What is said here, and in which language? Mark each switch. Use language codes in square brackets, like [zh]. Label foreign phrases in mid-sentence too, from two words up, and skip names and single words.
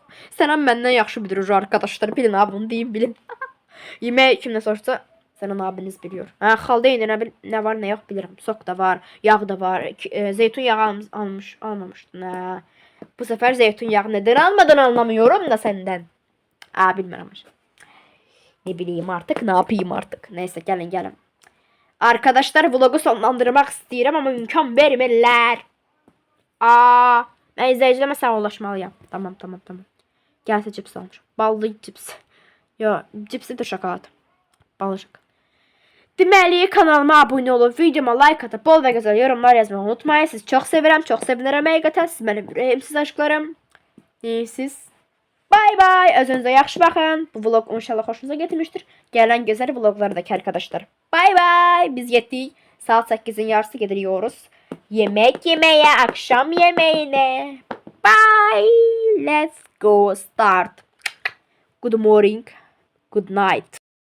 [az] Sənan məndən yaxşı bilir arkadaşlar. Bilin abi, bunu deyin bilin. Yemək kimdən soruşsa Sənan abiniz biliyor. Xalda yedinə nə var, nə yox bilirəm. Sok da var, yağ da var. Zeytun yağı almamışdın. Bu səfər zeytun yağı nədən almadan anlamıyorum da səndən. Bilmirəm. [tr] Ne bileyim artık, ne yapayım artık. Neyse, gelin. Arkadaşlar, vlogu sonlandırmak istiyorum ama [az] imkan vermirlər. [tr] Ben izleyicilerime sağollaşmalıyım. Tamam. [az] Gəlsə cips almışam. Ballı cips. Yo, cipsi de şokolad. Ballı şokolad. Deməli, kanalıma abunə olub, videoma like atıb, bol və gözəl yorumlar yazmağı unutmayın. Sizi çox sevirəm, çox sevinirəm həqiqətən. Siz mənim ürəyimsiz aşklarım. Siz bay bay. Özünüzə yaxşı baxın. Bu vlog inşallah xoşunuza getmişdir. Gələn gözəl vloglardakı arkadaşlar. Bay bay. Biz getdik. [tr] Saat 8'in yarısı gidiyoruz. Yemek yemeye, akşam yemeğine. [en] Bye. Let's go start. Good morning. Good night.